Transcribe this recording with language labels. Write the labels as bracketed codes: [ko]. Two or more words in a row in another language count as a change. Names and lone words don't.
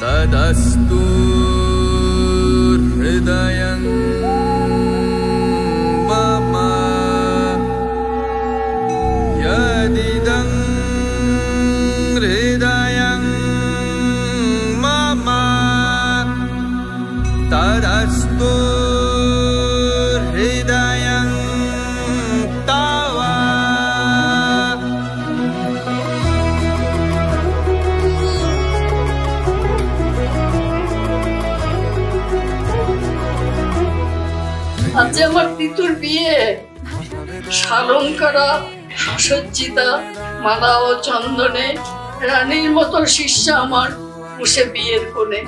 [sa] तदस्तु हृदयं मम यदिदं हृदयं मम तदस्तु हृदयं तव। [bn] আজ আমার তিতুর বিয়ে, শালঙ্কারা সুসজ্জিতা মালা ও চন্দনে রানীর মতো শিষ্যা আমার বসে বিয়ের কোণে।